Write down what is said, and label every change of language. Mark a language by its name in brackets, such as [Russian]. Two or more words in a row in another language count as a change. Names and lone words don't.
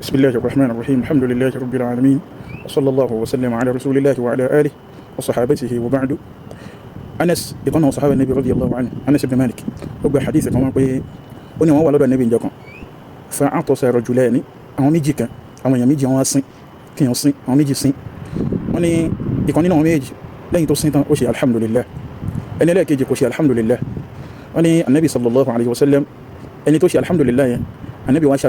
[Arabic] بسم الله الرحمن الرحيم الحمد لله رب العالمين وصلى الله وسلم على رسول الله وعلى آله وصحابته وبعد. [Yoruba] Anas ìkànnà [Arabic] صحابة النبي رضي الله عنه [Yoruba] Anas ibn Malik ó gba hadith kan wọ́n pé ó ní wọ́n wà lọ́dọ̀ nabi njọ́ kan [Arabic] فعطس رجلان [Yoruba] àwọn méjì kan àwọn èèyàn méjì wọ́n sin kíyàn sin àwọn méjì sin wọ́n ní ìkan nínú àwọn méjì lẹ́yìn tó sin tán ó ṣe alhamdulillah ẹni lẹ́ẹ̀kejì kò ṣe alhamdulillah wọ́n ní [Arabic] النبي صلى الله عليه وسلم [Yoruba] ẹni tó ṣe alhamdulillah yẹn annabi wá